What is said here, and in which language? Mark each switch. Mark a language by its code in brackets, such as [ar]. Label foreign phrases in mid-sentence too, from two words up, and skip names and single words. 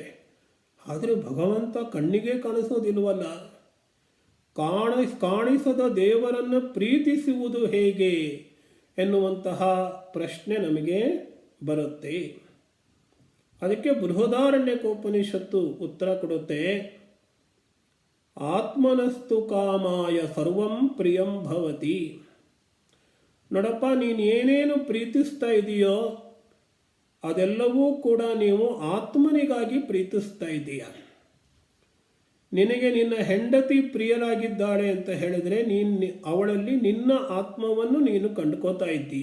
[kn] ಆದರೆ ಭಗವಂತ ಕಣ್ಣಿಗೆ ಕಾಣಿಸೋದಿಲ್ವಲ್ಲ. ಕಾಣಿಸದ ದೇವರನ್ನು ಪ್ರೀತಿಸುವುದು ಹೇಗೆ ಎನ್ನುವಂತಹ ಪ್ರಶ್ನೆ ನಮಗೆ ಬರುತ್ತೆ. ಅದಕ್ಕೆ ಬೃಹದಾರಣ್ಯಕೋಪನಿಷತ್ತು ಉತ್ತರ ಕೊಡುತ್ತೆ. [sa] ಆತ್ಮನಸ್ತು ಕಾಮಾಯ ಸರ್ವಂ ಪ್ರಿಯಂ ಭವತಿ. [kn] ನೋಡಪ್ಪ, ನೀನು ಏನೇನು ಪ್ರೀತಿಸ್ತಾ ಇದೆಯೋ ಅದೆಲ್ಲವೂ ಕೂಡ ನೀವು ಆತ್ಮನಿಗಾಗಿ ಪ್ರೀತಿಸ್ತಾ ಇದ್ದೀಯ. ನಿನಗೆ ನಿನ್ನ ಹೆಂಡತಿ ಪ್ರಿಯರಾಗಿದ್ದಾಳೆ ಅಂತ ಹೇಳಿದರೆ ಅವಳಲ್ಲಿ ನಿನ್ನ ಆತ್ಮವನ್ನು ನೀನು ಕಂಡುಕೋತಾ ಇದ್ದೀಯ.